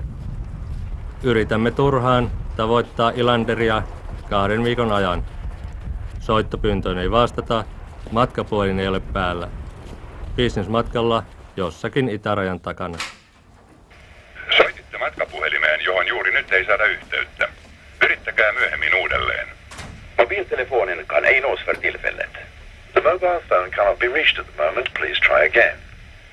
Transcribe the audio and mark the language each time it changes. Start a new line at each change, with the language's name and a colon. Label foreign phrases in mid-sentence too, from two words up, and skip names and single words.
Finnish: Yritämme turhaan tavoittaa Ilanderia 2 viikon ajan. Soittopyyntöön ei vastata, matkapuhelin ei ole päällä. Businessmatkalla jossakin itärajan takana. Soititte matkapuhelimeen, johon juuri nyt ei saada yhteyttä. Yrittäkää myöhemmin uudelleen.
Swedish: Mobiltelefonen kan ej nås för tillfället.
English: The mobile phone cannot be reached at the moment. Please try again.